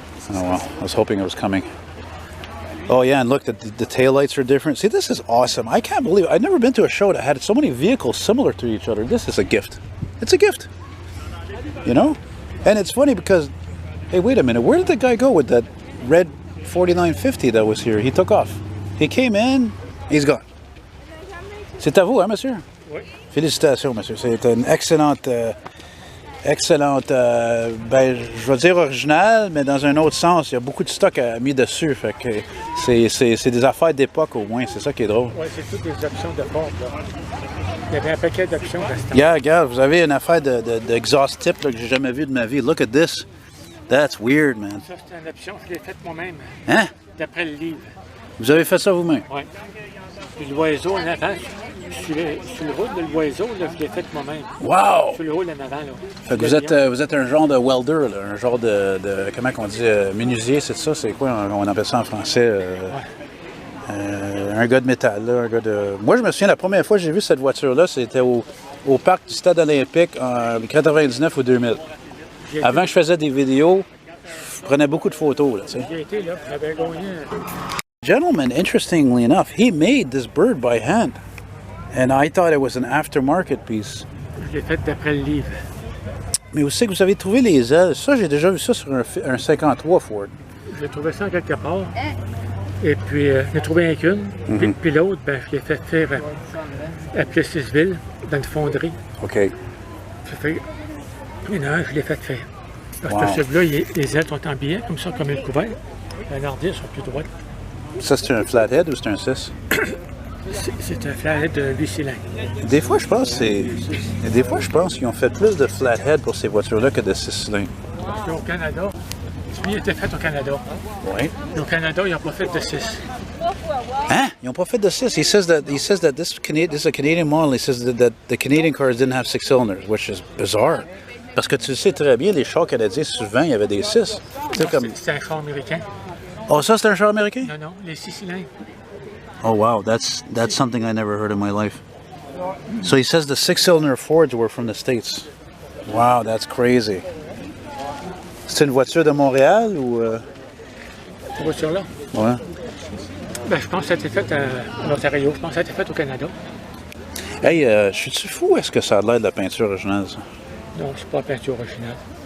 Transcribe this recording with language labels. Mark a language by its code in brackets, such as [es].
[en] Oh well, I was hoping it was coming. Oh yeah, and look, the taillights are different. See, this is awesome. I can't believe it. I've never been to a show that had so many vehicles similar to each other. This is a gift. It's a gift. You know? And it's funny because, hey, wait a minute. Where did the guy go with that red 4950 that was here? He took off. He came in, he's gone. [fr] C'est à vous, hein, monsieur? Oui. Félicitations, monsieur. C'est une excellente... excellente, ben, je vais dire original, mais dans un autre sens, il y a beaucoup de stock mis dessus, fait que c'est des affaires d'époque au moins, c'est ça qui est drôle. Oui, c'est toutes des options de Ford, là. Il y avait un paquet d'options. Yeah, regarde, vous avez une affaire d'exhaust tip là, que j'ai jamais vu de ma vie. [en] Look at this. That's weird, man. [fr] Ça, c'est une option, je l'ai faite moi-même. Hein? D'après le livre. Vous avez fait ça vous-même? Oui. Puis l'oiseau en avant, sur le roule de l'oiseau, je l'ai fait moi-même. [en] Wow! [fr] Sur le roule en avant, là. Fait que vous êtes un genre de welder, là, un genre de comment on dit, menuisier, c'est ça? C'est quoi, on appelle ça en français? Un gars de métal, là, un gars de... Moi, je me souviens, la première fois que j'ai vu cette voiture-là, c'était au parc du Stade olympique en 99 ou 2000. Avant que je faisais des vidéos, je prenais beaucoup de photos, là, tu sais. J'ai été là, j'avais gagné. [en] Gentleman, interestingly enough, he made this bird by hand. And I thought it was an aftermarket piece. [fr] Je l'ai fait d'après le livre. Mais aussi que vous avez trouvé les ailes. Ça, j'ai déjà vu ça sur un 53 Ford. J'ai trouvé ça quelque part. Et puis, j'ai trouvé qu'une. Puis l'autre, ben, je l'ai fait faire à Plessisville, dans une fonderie. OK. Ça fait une heure, je l'ai fait faire. Parce que celui-là, les ailes sont en billet, comme ça, comme une couvert. La nardière sont plus droites. Ça, c'est un flathead ou c'est un 6? C'est un flathead de 8 cylindres. Des fois, je pense qu'ils ont fait plus de flathead pour ces voitures-là que de 6 cylindres. Parce qu'au Canada, lui, il était fait au Canada. Oui. Et au Canada, ils n'ont pas fait de 6. Hein? Ils n'ont pas fait de 6. [en] He says that this is a Canadian model. He says that the Canadian cars didn't have 6 cylinders, which is bizarre. [fr] Parce que tu sais très bien, les chars canadiens, souvent, il y avait des 6. sais, comme... C'est un char américain. Oh, ça, c'est un char américain? Non, non, les 6 cylindres. [en] Oh, wow. That's something I never heard in my life. So he says the 6-cylinder Fords were from the States. Wow, that's crazy. [fr] C'est une voiture de Montréal ou... Cette voiture-là? Ouais. Ben, je pense que ça a été fait en Ontario. Je pense que ça a été fait au Canada. Hey, je suis-tu fou? Est-ce que ça a l'air de la peinture originale, ça? Non, c'est pas la peinture originale.